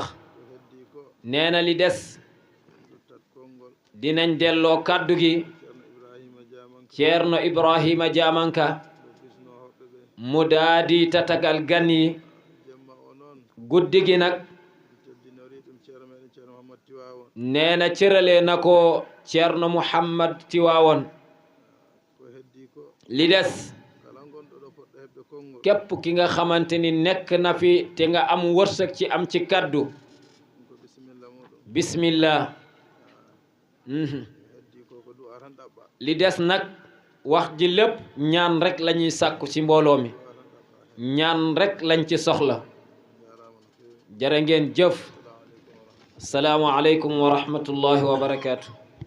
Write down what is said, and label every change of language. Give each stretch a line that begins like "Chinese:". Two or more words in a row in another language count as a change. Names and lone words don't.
Fula: ko heddi ko
Wolof: nee na li des
Fula: duttat konngol
Wolof: dinañ delloo kàddu gi
Fula: ceerno ibrahima jamanka
Wolof: Ceerno Ibrahima Jamanka
Fula: ɗo bisno hoɓɓe ɓe
Wolof: mu daadi tatagal gan yi
Fula: jemma o noon
Wolof: guddi gi nag
Fula: teddinori ɗum ceerno meɗen ceerno mouhammad tiwawon
Wolof: nee na cëralee na ko Ceerno Muhammad Tiwaawoon
Fula: ko heddi ko
Wolof: li des
Fula: kala gonɗo ɗo poɗɗo heɓde konngol
Wolof: képp ki nga xamante ni nekk na fi te nga am wërsëg ci am ci kàddu
Fula: ɗum ko bisimilla muɗum bismillah heddi ko ko du'a tan ɗaɓɓa
Wolof: li des nag wax ji lépp ñaan rek la ñuy sàkku ci mbooloo mi ñaan rek lañ ci soxla
Fula: jarama no fewi
Wolof: jërë ngeen jëf
Arabic: السلام عليكم ورحمة الله وبركاته